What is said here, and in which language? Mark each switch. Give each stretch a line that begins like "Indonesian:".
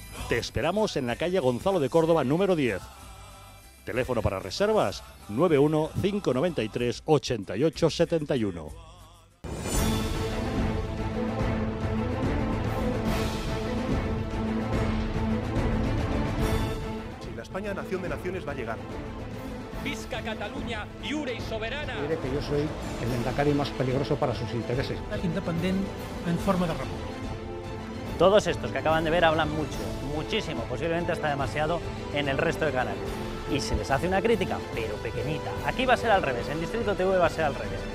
Spanish: Te esperamos en la calle Gonzalo de Córdoba número 10. Teléfono para reservas 91 593 88 71. La España nación de naciones va a llegar.
Catalan: Visca Catalunya, lliure y soberana.
Spanish: Diré que yo soy el Lehendakari más peligroso para sus intereses.
Catalan: Independent en forma de república.
Spanish: Todos estos que acaban de ver hablan mucho, muchísimo, posiblemente hasta demasiado en el resto de canales. Y se les hace una crítica, pero pequeñita. Aquí va a ser al revés, en Distrito TV va a ser al revés.